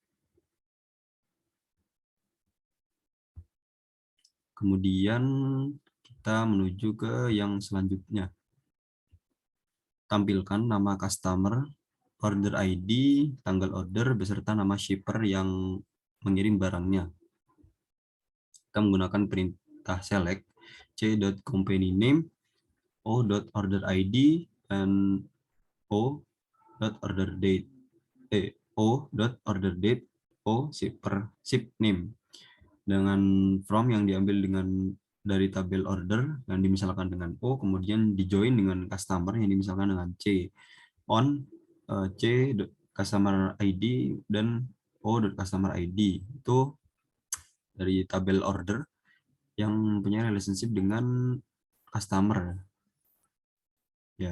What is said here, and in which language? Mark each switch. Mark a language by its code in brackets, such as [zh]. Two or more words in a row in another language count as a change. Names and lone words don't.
[id] Kemudian kita menuju ke yang selanjutnya. Tampilkan nama customer, [en] order ID, [id] tanggal order, beserta nama shipper yang mengirim barangnya. Kita menggunakan perintah [en] select c.company_name, o.order_id, [id] dan [en] o.order_date, o.order_date, ship name. [id] Dengan from yang diambil dari tabel order yang dimisalkan dengan O, kemudian dijoin dengan customer yang dimisalkan dengan C. [en] On C customer ID [id] dan O customer ID itu dari tabel order yang punya relationship dengan customer ya.